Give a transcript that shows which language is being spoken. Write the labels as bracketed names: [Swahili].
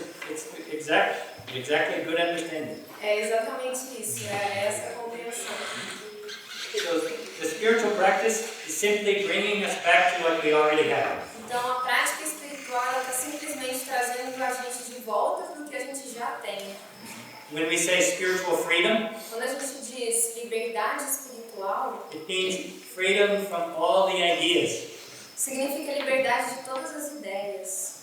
[English] It's exactly a good understanding. [Portuguese] É exatamente isso, é essa a compreensão. [English] So the spiritual practice is simply bringing us back to what we already have. [Portuguese] Então a prática espiritual está simplesmente trazendo a gente de volta para o que a gente já tem. [English] When we say spiritual freedom, [Portuguese] Quando a gente diz liberdade espiritual, [English] it means freedom from all the ideas [Portuguese] significa liberdade de todas as ideias